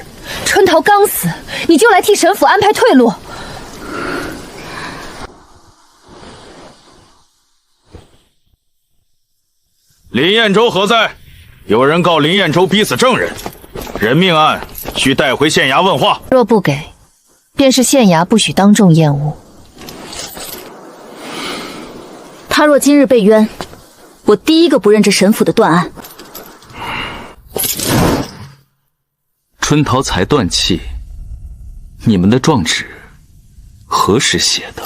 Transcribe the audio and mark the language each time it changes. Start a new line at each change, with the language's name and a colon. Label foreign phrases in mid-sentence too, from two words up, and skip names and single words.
Chinese: 春桃剛死，你就來替神府安排退路？林彦州何在？有人告林彦州逼死证人，人命案需带回县衙問話。若不給，便是县衙不許當眾驗物。他若今日被冤，我第一個不認這神府的斷案。春桃才斷氣，你們的狀紙何時寫的？